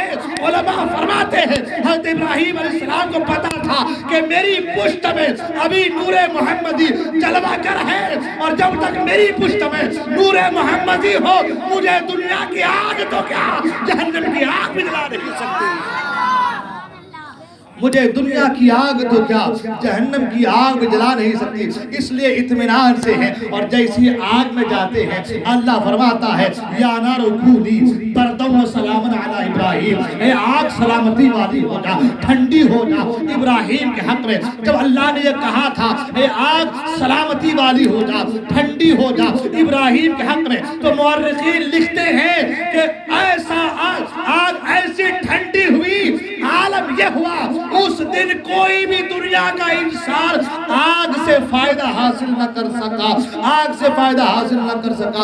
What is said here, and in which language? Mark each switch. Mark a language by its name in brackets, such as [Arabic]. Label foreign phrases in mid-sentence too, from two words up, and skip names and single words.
[Urdu] علماء فرماتے ہیں حضرت ابراہیم علیہ السلام کو پتا تھا کہ میری پشت میں ابھی نور محمدی جلوہ گر ہے، اور جب تک میری پشت میں نور محمدی ہو مجھے دنیا کی آگ تو کیا جہنم کی آگ بھی جلا نہیں سکتی، مجھے دنیا کی آگ تو کیا جہنم کی آگ جلا نہیں سکتی۔ اس لیے اطمینان سے ہیں، اور جیسی آگ میں جاتے ہیں اللہ فرماتا ہے [Arabic] یا نار کونی بردم و سلامن علی ابراہیم، [Urdu] اے آگ سلامتی والی ہو جا، ٹھنڈی ہو جا ابراہیم کے حق میں۔ جب اللہ نے یہ کہا تھا اے آگ سلامتی والی ہو جا، ٹھنڈی ہو جا ابراہیم کے حق میں، تو مورخین لکھتے ہیں کہ ایسا آگ ایسی ٹھنڈی دنیا کا انسان آگ سے فائدہ حاصل نہ کر سکا، آگ سے فائدہ حاصل نہ کر سکا۔